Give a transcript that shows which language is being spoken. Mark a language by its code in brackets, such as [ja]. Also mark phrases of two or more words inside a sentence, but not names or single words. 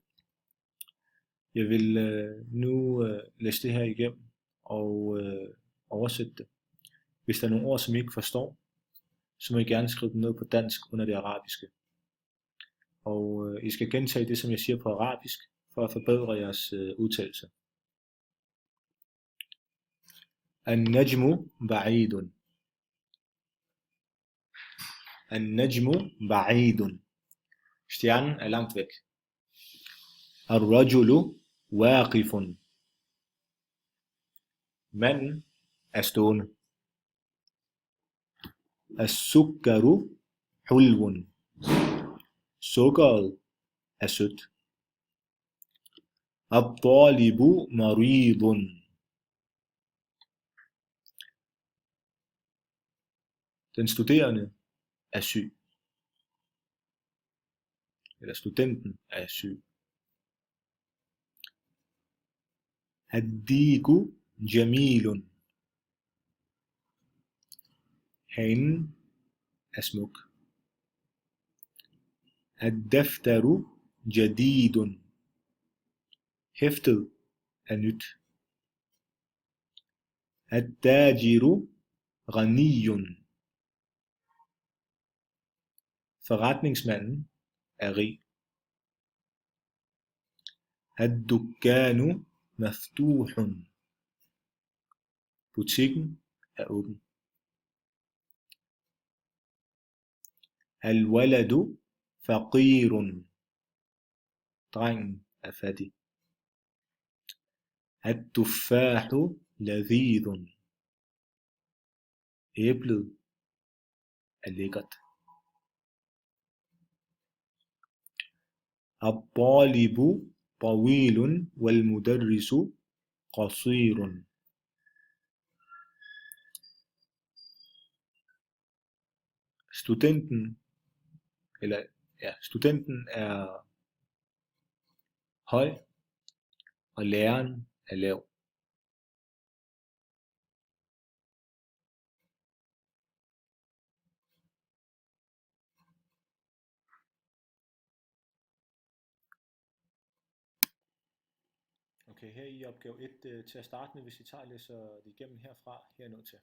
[da] Jeg vil nu læse det her igennem og oversætte det. Hvis der er nogle ord, som I ikke forstår, så må I gerne skrive dem ned på dansk under det arabiske. Og I skal gentage det, som jeg siger på arabisk, for at forbedre jeres udtalelse. [ar] النجم بعيد. النجم بعيد. [da] Stjernen er langt væk. [ar] الرجل واقف. [da] Manden er stående. [ar] السكر حلو. [da] Sukkeret er sødt. [ar] الطالب مريض. [da] Den studerende er syg. Eller studenten er syg. [ar] الديك جميل. [da] Hanen er smuk. [ar] الدفتر جديد. [da] Hæftet er nyt. [ar] التاجر غني. [da] Forretningsmanden er rig. [ar] الدكان مفتوح. [da] Butikken er åben. [ar] الولد فقير. [da] Drengen er fattig. [ar] التفاح لذيذ. [da] Æblet er lækkert. [ar] الطالب طويل والمدرس قصير. [da] Studenten er høj, og læreren er lav. Okay, her i opgave 1 til at starte med, hvis I tager og læser det igennem herfra, herned til.